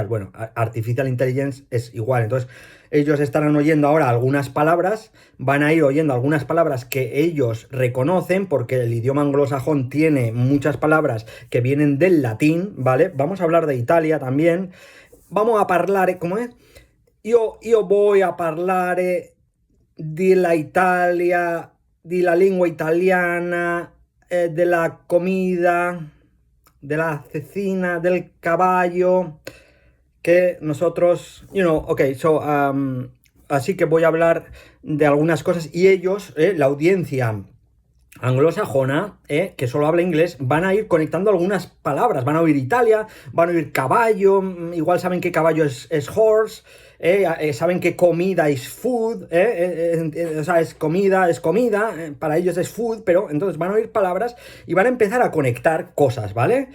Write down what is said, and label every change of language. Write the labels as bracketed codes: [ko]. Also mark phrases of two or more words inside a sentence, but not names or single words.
[es] Bueno, [en] artificial intelligence [es] es igual, entonces ellos estarán oyendo ahora algunas palabras, van a ir oyendo algunas palabras que ellos reconocen, porque el idioma anglosajón tiene muchas palabras que vienen del latín, ¿vale? Vamos a hablar de Italia también. Vamos a [it] parlare, come è? Io [es] voy a [it] parlare della Italia, della lingua italiana, della comida, della cecina, [es] del caballo, que nosotros, [en] okay, so, [it] así [es] que voy a hablar de algunas cosas y ellos, la audiencia anglosajona, que solo habla inglés, van a ir conectando algunas palabras, van a oír Italia, van a oír caballo, igual saben que caballo es horse, saben que comida es food, o sea, es comida, para ellos es food, pero entonces van a oír palabras y van a empezar a conectar cosas, ¿vale?